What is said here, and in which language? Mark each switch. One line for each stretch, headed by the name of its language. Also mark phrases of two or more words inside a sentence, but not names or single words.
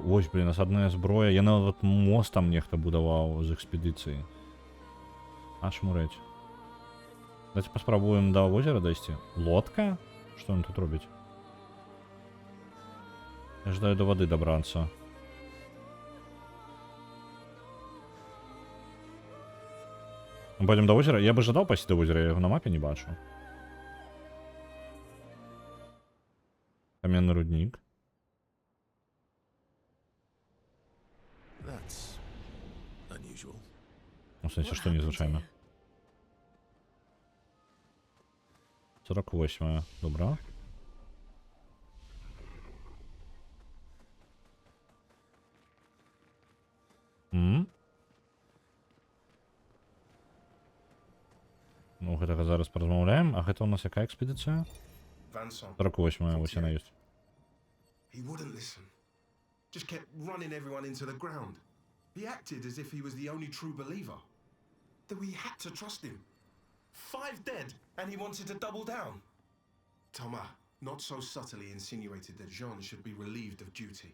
Belarusian: Вось, блин, асадная зброя. Я нават мост там нехта будаваў з экспедыцыі. Аж мурэць. Давайте паспрабуем да возера дайсці. Лодка? Што ён тут робіць? Я жадаю до вады дабрацца.
Russian: Мы пойдем до озера.
Belarusian: Я бы жадал пайсці
Russian: до озера,
Belarusian: я яго на мапе не бачу.
Russian: Каменный рудник.
English: That's unusual.
Belarusian: Ну, в сенсі, што незвычайна. 48. Добра. Ну, гэтага зараз паразмаўляем. А гэта у нас якая экспедыцыя? 48, вось яна ёсць.
English: He wouldn't listen. Just kept running everyone into the ground. He acted as if he was the only true believer. That we had to trust him. 5 dead, and he wanted to double down. Thomas, not so subtly insinuated that Jean should be relieved of duty.